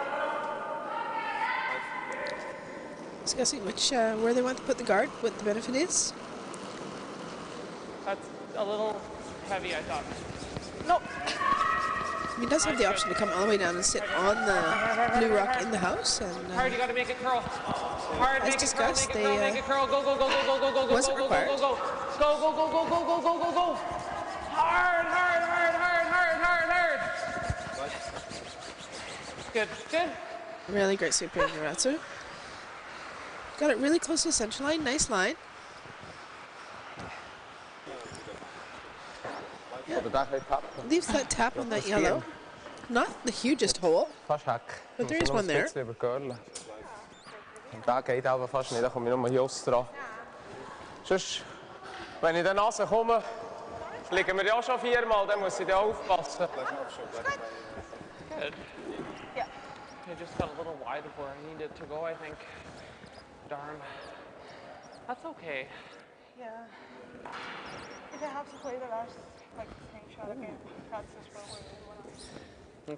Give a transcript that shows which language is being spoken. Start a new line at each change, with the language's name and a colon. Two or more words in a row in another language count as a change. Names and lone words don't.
English: Discussing where they want to put the guard, what the benefit is. That's a little heavy, I thought. No. He does have the option to come all the way down and sit on the blue rock in the house. And Hard, you got to make it curl. Hard, as make discussed, it curl, make it curl, make it curl. Go, go, go, go, go, go, go, go, wasn't go, go, required. go, go, go. Go, go, go, go, go, go, go, go, go. Hard, hard, hard, hard, hard, hard, hard. Good, good. really great sweep in Ratsu. Got it really close to the center line. Nice line. Leaves that tap on that yellow. Not the hugest hole, Fast hack. but there is one there.
German: Und da geht aber fast nicht, da komme ich nur hier raus dran. Sonst, wenn ich dann rauskomme, liegen wir ja auch schon viermal, dann muss ich da aufpassen.
English: Good. Ja. I just got a little wide of where I needed to go, I think. Darn. That's okay. Yeah. If I have to play the last like snake shot again, that's just what we want to.